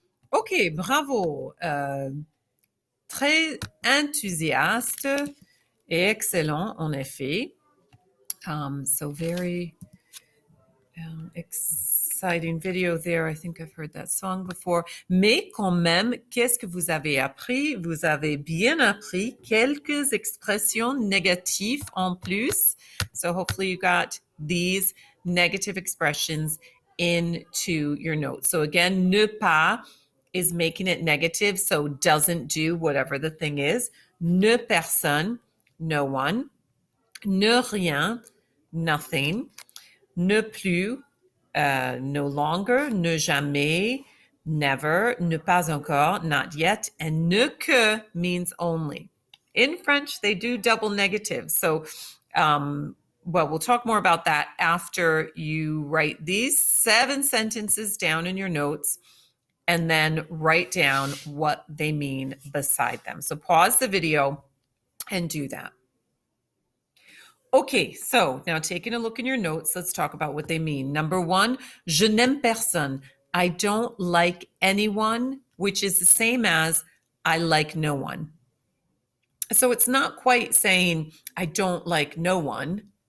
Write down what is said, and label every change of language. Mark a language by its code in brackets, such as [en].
[fr] OK, bravo. Très enthousiaste et excellent, en effet. [en] So very exciting video there. I think I've heard that song before. [fr] Mais quand même, qu'est-ce que vous avez appris? Vous avez bien appris quelques expressions négatives en plus. [en] So hopefully you got these negative expressions into your notes. So again, ne pas is making it negative, so doesn't do whatever the thing is. Ne personne, no one. Ne rien, nothing. Ne plus, no longer. Ne jamais, never. Ne pas encore, not yet. And ne que means only. In French, they do double negative. So well, we'll talk more about that after you write these 7 sentences down in your notes and then write down what they mean beside them. So pause the video and do that. Okay, so now taking a look in your notes, let's talk about what they mean. Number 1, [fr] je n'aime personne. [en] I don't like anyone, which is the same as I like no one. So it's not quite saying I don't like no one.